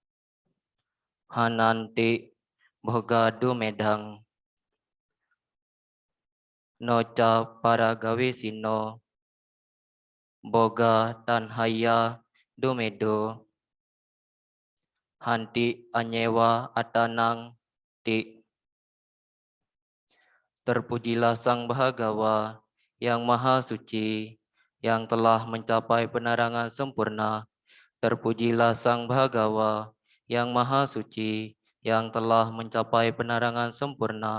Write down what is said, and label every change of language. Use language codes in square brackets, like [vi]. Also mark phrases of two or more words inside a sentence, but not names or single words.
[pi] Hananti bhogadu medang noca paragawisino boga tanhaya dumedo hanti anyewa atanang ti. [id] Terpujilah Sang Bhagawa yang Maha Suci, yang telah mencapai penerangan sempurna. Terpujilah Sang Bhagawa yang Maha Suci, yang telah mencapai penerangan sempurna.